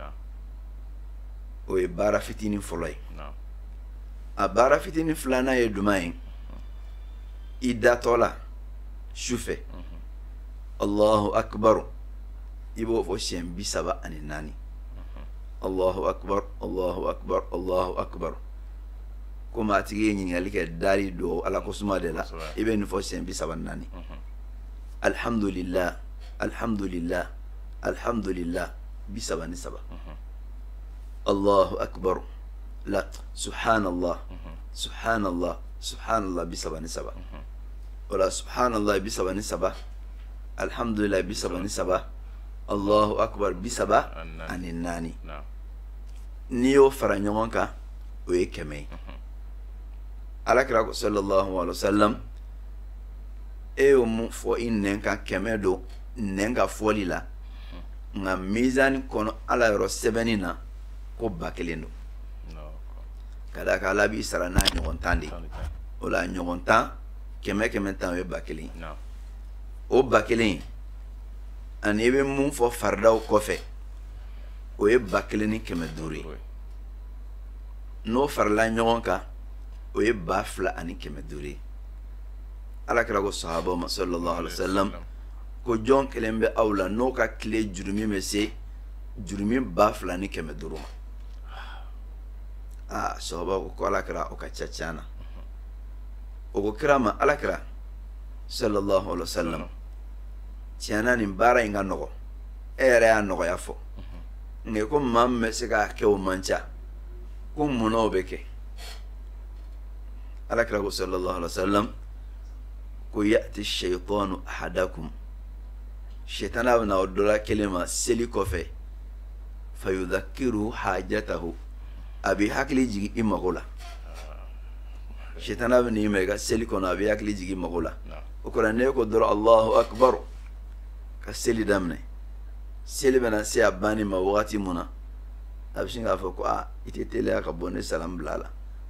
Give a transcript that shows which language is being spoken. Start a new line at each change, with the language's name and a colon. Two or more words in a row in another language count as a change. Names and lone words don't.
Bambara: o ye baara fitinin fɔlɔ ye a baara fitinin filanan ye juman ye i datɔ la sufɛ
Arabic: الله أكبر
Bambara: i b'o fɔ siɲɛ 34
Arabic: الله أكبر الله أكبر الله أكبر
Bambara: kuma a tigi ye ɲininkali kɛ dari do ala ko suma de la i bɛ nin fɔ siɲɛ 34
Arabic: الحمد لله الحمد لله الحمد لله
Bambara: 33
Arabic: الله أكبر
Bambara: la
Arabic: سبحان الله سبحان الله سبحان الله
Bambara: 33 wala subhanallah 33 alhamdulillah 33
Arabic: الله أكبر
Bambara: 34 ni yo fara ɲɔgɔn kan o ye 100 alakira
Arabic: صلى الله عليه وسلم
Bambara: e yo mun fɔ i nɛn kan 100 do nɛn ka fɔli la nga mizani kono ala yɔrɔ sɛbɛnni na ko 1000 do ka da ka ala b'i sara n'a ɲɔgɔn 10 de o la ɲɔgɔn 10 100 tan o ye 1000 o 1000 ani i bɛ mun fɔ faridaw kɔfɛ o ye 1500 ye n'o farala ɲɔgɔn kan o ye 2500 ye alakira ko sahabaw ma
Arabic: صلى الله عليه وسلم
Bambara: ko jɔn kelen bɛ aw la n'o ka tile jurumi bɛ se jurumi 2500 ma sahabaw ko alakira o ka ca caana o ko kira ma alakira
Arabic: صلى الله عليه وسلم
Bambara: tiɲɛna nin baara in ka nɔgɔ e yɛrɛ y'a nɔgɔya fɔ nka ko maa min bɛ se k'a kɛ o man ca ko munna o bɛ kɛ alakira ko
Arabic: صلى الله عليه وسلم
Bambara: ko
Arabic: يأتي الشيطان أحدكم
Bambara: shaytana bɛ na o dɔ la kelen ma seli kɔfɛ
Arabic: فيذكره حاجته
Bambara: a bɛ hakili jigin i mago la shaytana bɛ n'i ma i ka seli kɔnɔ a bɛ hakili jigin i mago la o kɔrɔ ne ko dɔrɔn
Arabic: الله أكبر
Bambara: ka seli daminɛ seli bɛna se a banni ma wagati mun na a bɛ sin k'a fɔ ko i tɛ teliya ka bɔ ne salam bila la